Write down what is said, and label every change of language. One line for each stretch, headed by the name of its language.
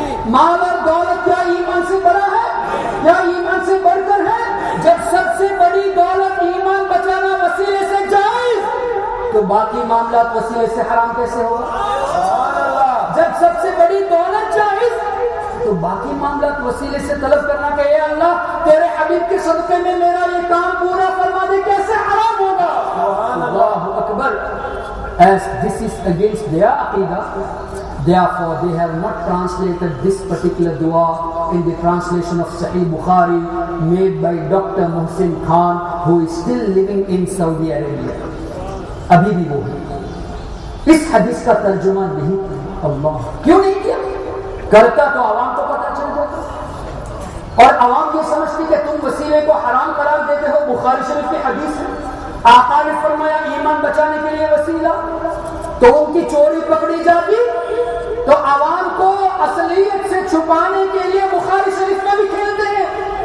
Urdu: مال اور دولت کیا ایمان سے بڑا ہے؟ کیا ایمان سے بڑھ کر ہے؟ جب سب سے بڑی دولت ایمان بچانا وسیلے سے جائز تو باقی معاملات وسیلے سے حرام کیسے ہوگا؟ جب سب سے بڑی دولت جائز تو باقی معاملات وسیلے سے طلب کرنا کہ اے اللہ تیرے حبیب کے صدقے میں میرا یہ کام پورا فرما دے، کیسے حرام ہوگا؟ اللہ اکبر.
English: As this is against their aqidah, therefore they have not translated this particular dua in the translation of Sahih Bukhari made by Dr. Muhsin Khan, who is still living in Saudi Arabia.
Urdu: ابھی بھی وہ ہے. اس حدیث کا ترجمہ نہیں کیا. اللہ کیوں نہیں کیا؟ کرتا تو عوام کو پتہ چل جاتا، اور عوام یہ سمجھتی کہ تم وسیلے کو حرام قرار دیتے ہو. بخاری شریف کی حدیث ہے، آقا نے فرمایا ایمان بچانے کے لیے وسیلہ، تو ان کی چوری پکڑی جاتی تو عوام کو اصلیت سے چھپانے کے لیے بخاری شریف میں بھی کھیلتے ہیں.